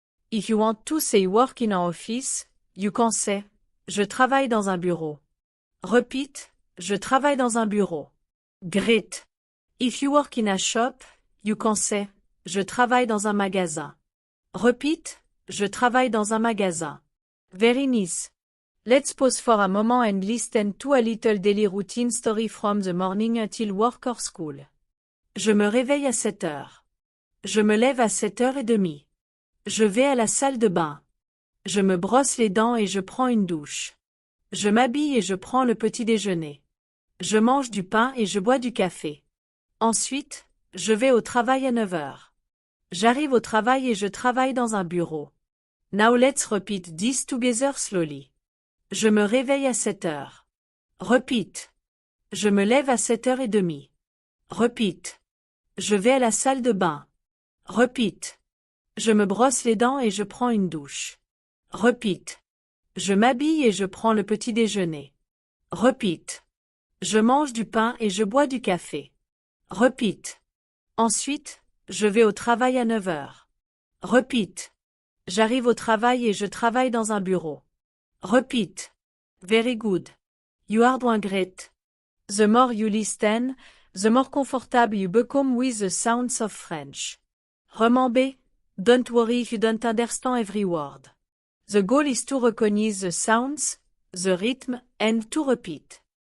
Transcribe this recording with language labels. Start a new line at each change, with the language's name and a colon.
English: If you want to say work in an office, you can say
French: je travaille dans un bureau.
English: Repeat,
French: je travaille dans un bureau.
English: Great. If you work in a shop, you can say
French: je travaille dans un magasin.
English: Repeat,
French: je travaille dans un magasin.
English: Very nice. Let's pause for a moment and listen to a little daily routine story from the morning until work or school.
French: Je me réveille à 7 heures. Je me lève à 7h30. Je vais à la salle de bain. Je me brosse les dents et je prends une douche. Je m'habille et je prends le petit déjeuner. Je mange du pain et je bois du café. Ensuite, je vais au travail à 9 heures. J'arrive au travail et je travaille dans un bureau.
English: Now let's repeat this together slowly.
French: Je me réveille à 7 heures.
English: Repeat.
French: Je me lève à 7h30. Repeat. Je vais à la salle de bain.
English: Repeat.
French: Je me brosse les dents et je prends une douche. Repeat. Je m'habille et je prends le petit déjeuner.
English: Repeat.
French: Je mange du pain et je bois du café.
English: Repeat.
French: Ensuite, je vais au travail à 9 heures.
English: Repeat.
French: J'arrive au travail et je travaille dans un bureau.
English: Repeat. Very good. You are doing great. The more you listen, the more comfortable you become with the sounds of French. Remember, don't worry if you don't understand every word. The goal is to recognize the sounds, the rhythm, and to repeat.